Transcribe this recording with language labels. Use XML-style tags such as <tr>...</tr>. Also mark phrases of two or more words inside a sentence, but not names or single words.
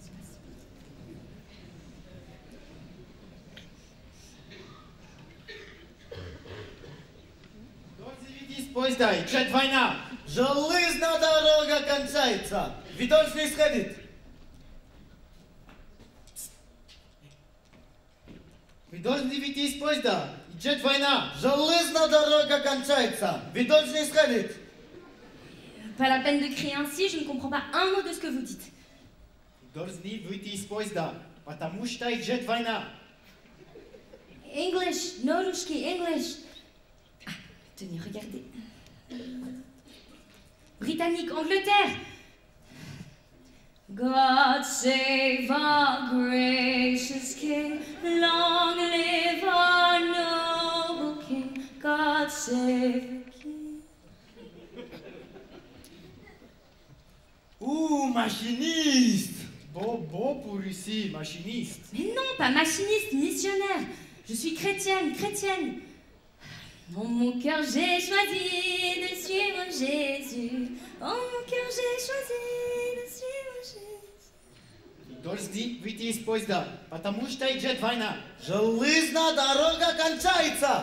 <ru>Поезда, идет война. Железная дорога кончается. Вы должны сходить. Вы должны выйти из поезда. Идет война. Железная дорога кончается. Вы должны сходить.</ru> <fr>Pas la peine de crier ainsi, je ne comprends pas un mot de ce que vous dites.</fr> <ru>Вы должны выйти из поезда, потому что идет война.</ru> <en>English, Norushki, English.</en> <fr>Ah, tenez, regardez. Britannique, Angleterre.</fr> <en>God save our gracious King, long live our noble King, God save the King.</en> <fr>Ouh, machiniste. Bon pour ici, machiniste. Mais non, pas machiniste, missionnaire. Je suis chrétienne. Dans mon cœur, j'ai choisi de suivre Jésus. Dans mon cœur, j'ai choisi de suivre Jésus.</fr> <ru>Вы должны выйти из поезда, потому что идет война. Железная дорога кончается.</ru>